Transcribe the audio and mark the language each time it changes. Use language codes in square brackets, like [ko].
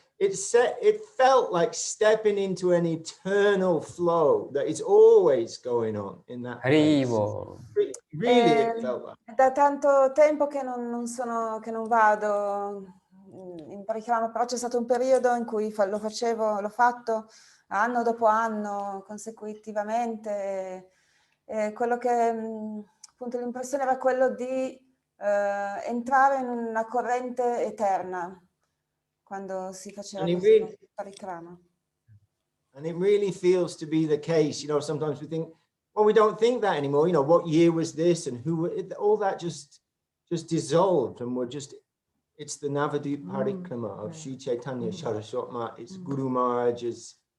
[en] It felt like stepping into an eternal flow that is always going on in that place. Really, it felt like. [it] Da tanto tempo che non vado in Parikrama, però c'è stato un periodo in cui l'ho fatto anno dopo anno consecutivamente, e quello che appunto l'impressione era quello di entrare in una corrente eterna quando si faceva questo Parikrama. [en] And it really feels to be the case. Sometimes we think, well, we don't think that anymore. What year was this, and all that just dissolved, and it's the Navadwip Parikrama of Sri Caitanya Saraswat Mat. It's Guru Maharaj's